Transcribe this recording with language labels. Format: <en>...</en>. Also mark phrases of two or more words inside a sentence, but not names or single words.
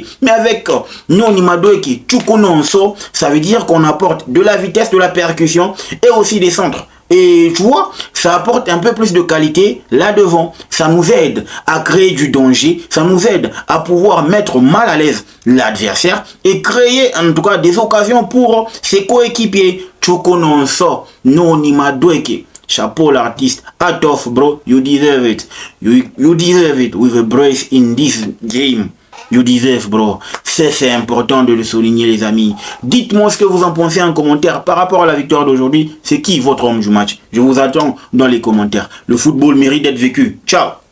<fr>Mais avec Noni Madueke Chukwunonso, ça veut dire qu'on apporte de la vitesse, de la percussion et aussi des centres. Et tu vois, ça apporte un peu plus de qualité là devant. Ça nous aide à créer du danger. Ça nous aide à pouvoir mettre mal à l'aise l'adversaire et créer en tout cas des occasions pour ses coéquipiers. Chukononso, no Nimadweke. Chapeau l'artiste.</fr> <en>Hat off, bro. You deserve it. You deserve it with a brace in this game. You deserve, bro.</en> <fr>C'est important de le souligner, les amis. Dites-moi ce que vous en pensez en commentaire par rapport à la victoire d'aujourd'hui. C'est qui votre homme du match? Je vous attends dans les commentaires. Le football mérite d'être vécu. Ciao.</fr>